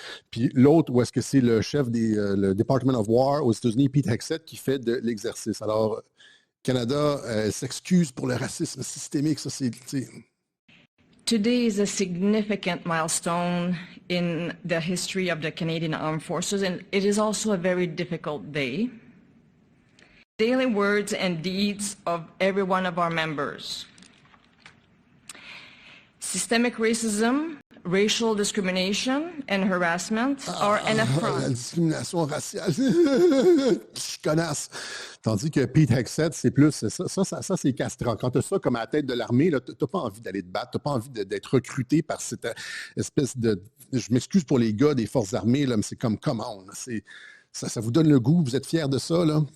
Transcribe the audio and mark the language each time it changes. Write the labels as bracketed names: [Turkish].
[French] Puis l'autre, où est-ce que c'est le chef le Department of War aux États-Unis, Pete Hegseth, qui fait de l'exercice. Alors, Canada s'excuse pour le racisme systémique. Ça, c'est... [English] Today is a significant milestone in the history of the Canadian Armed Forces, and it is also a very difficult day. Daily words and deeds of every one of our members. Systemic racism, racial discrimination and harassment are an affront. [French] La discrimination raciale, je connasse. Tandis que Pete Hegseth, c'est plus, ça c'est castrant. Quand tu as ça comme à la tête de l'armée, tu n'as pas envie d'aller te battre, tu n'as pas envie d'être recruté par cette espèce de... Je m'excuse pour les gars des forces armées, là, mais c'est comme, [English] come on, [French] ça vous donne le goût, vous êtes fiers de ça, là.